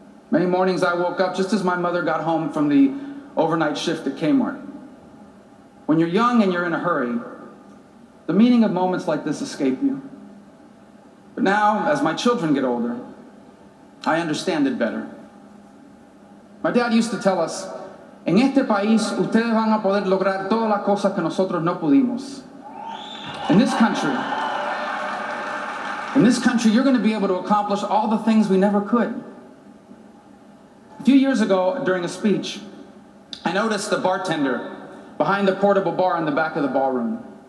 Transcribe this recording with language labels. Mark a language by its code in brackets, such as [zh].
[en] Many mornings I woke up just as my mother got home from the overnight shift at Kmart. When you're young and you're in a hurry, the meaning of moments like this escape you. But now, as my children get older, I understand it better. My dad used to tell us, [es] en este país, ustedes van a poder lograr todas las cosas que nosotros no pudimos. [en] In this country, you're going to be able to accomplish all the things we never could. A few years ago, during a speech, I noticed the bartender behind a portable bar in the back of the ballroom.